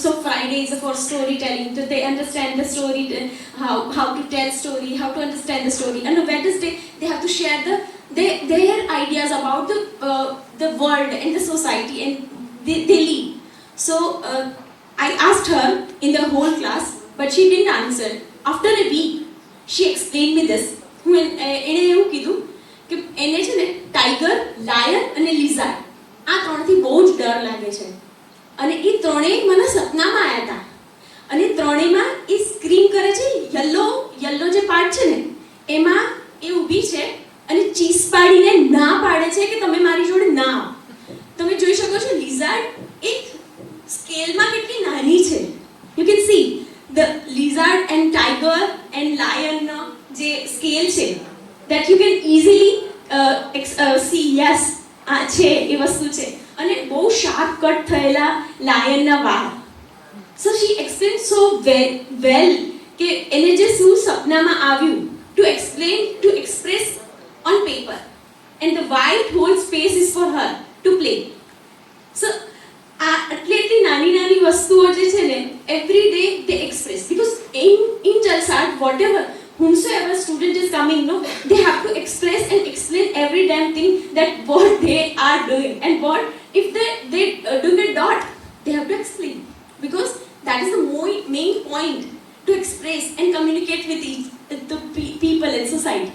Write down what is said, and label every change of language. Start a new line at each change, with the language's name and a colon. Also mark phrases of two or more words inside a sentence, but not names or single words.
English: So Friday is for storytelling, so they understand the story, how to tell story, how to understand the story. And on Wednesday they have to share their ideas about the world and the society and they lead. So I asked her in the whole class, but she didn't answer. After a week, she explained me this.
Gujarati: એને એવું કીધું કે એને છે ને ટાઈગર, લાયન અને લિઝાર્ડ આ ત્રણથી બહુ જ ડર લાગે છે અને એ ત્રણેય મને સપનામાં આવ્યા હતા અને ત્રણેયમાં એ સ્ક્રીમ કરે છે. યલો જે પાર્ટ છે ને એમાં એ ઊભી છે અને ચીસ પાડીને ના પાડે છે કે તમે મારી જોડે ના આવો. તમે જોઈ શકો છો લિઝાર્ડ એક સ્કેલમાં કેટલી નાની છે.
English: you can see the lizard and tiger and lion
Gujarati: જે scale છે
English: that you can easily see yes
Gujarati: આ છે એ વસ્તુ છે અને બહુ
English: sharp cut
Gujarati: થયેલા lion ના વાળ.
English: So she explained so well
Gujarati: કે એને જે શું સપનામાં આવ્યું
English: to express on paper and the white whole space is for her to play. So
Gujarati: એટલી નાની વસ્તુઓ જે છે ને
English: every day they express, because in Jalsad whatever whomsoever student is coming, no, they have to express and explain every damn thing that what they are doing, and what if they do the dot, they have to explain, because that is the main point, to express and communicate with the people in society.